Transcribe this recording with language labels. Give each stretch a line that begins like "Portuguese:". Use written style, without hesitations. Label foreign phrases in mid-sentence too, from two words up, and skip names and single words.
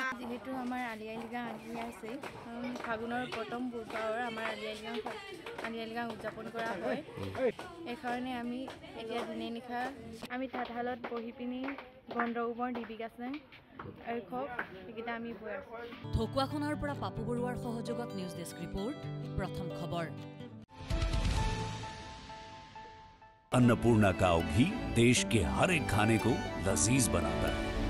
Assamese: যেহেতু আমাৰ আলিয়াইল ৰিগাং আহি আছে ফাগুনৰ প্ৰথম বুধবাৰৰ আমাৰ আলিয়াইল ৰিগাং উদযাপন কৰা হয় এইকাৰণে আমি এতিয়া দিনে নিশা আমি তাঁতশালত বহি পিনি গন্ধ উমৰ ডিবি গাছেং আৰু খক এইকেইটা আমি বৈ আছোঁ ঢকুৱাখনাৰ পৰা পাপু বৰুৱাৰ সহযোগত
English: news desk report
Assamese: প্ৰথম খবৰ
Hindi: अन्नपूर्णा काव घी देश के हर एक खाने को लजीज बनाता है।